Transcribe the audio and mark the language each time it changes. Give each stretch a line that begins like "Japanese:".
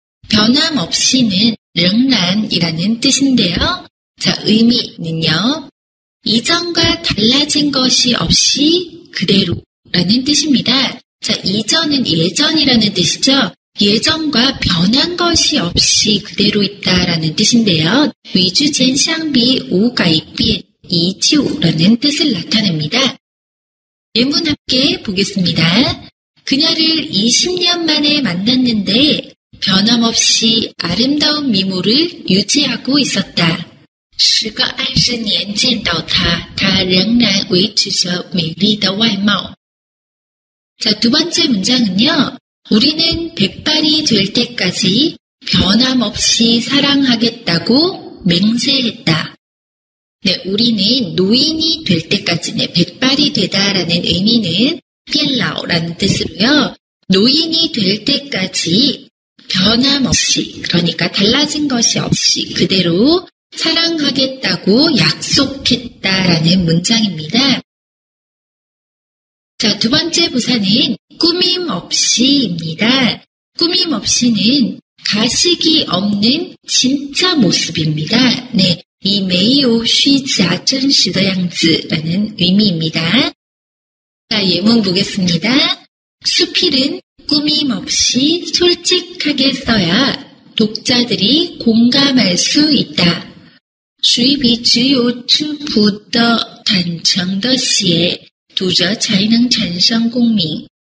Korean: 변함없이는
Chinese: 仍然
Korean: 이라는 뜻인데요. 자, 의미는요. 이전과 달라진 것이 없이 그대로라는 뜻입니다. 자, 이전은 예전이라는 뜻이죠. 예전과 변한 것이 없이 그대로 있다라는 뜻인데요. 위주젠
Chinese: 相比无改变依旧
Korean: 라는 뜻을 나타냅니다. 예문 함께 보겠습니다. 그녀를 20년 만에 만났는데 변함없이 아름다운 미모를 유지하고 있었다.
Chinese: 时隔20年见到她，她仍然维持着美丽的外貌.
Korean: 자, 두 번째 문장은요. 우리는 백발이 될 때까지 변함없이 사랑하겠다고 맹세했다. 네, 우리는 노인이 될 때까지, 백발이 되다라는 의미는 变老라는 뜻으로요. 노인이 될 때까지 변함없이, 그러니까 달라진 것이 없이 그대로 사랑하겠다고 약속했다라는 문장입니다. 자, 두 번째 부사는 꾸밈없이입니다. 꾸밈없이는 가식이 없는 진짜 모습입니다. 네, 이
Chinese: 没有虚假真实的样子
Korean: 라는 의미입니다. 자, 예문 보겠습니다. 수필은 꾸밈없이 솔직하게 써야 독자들이 공감할 수 있다.
Chinese: 水笔只有质朴的坦诚的写读者才能产生共鸣.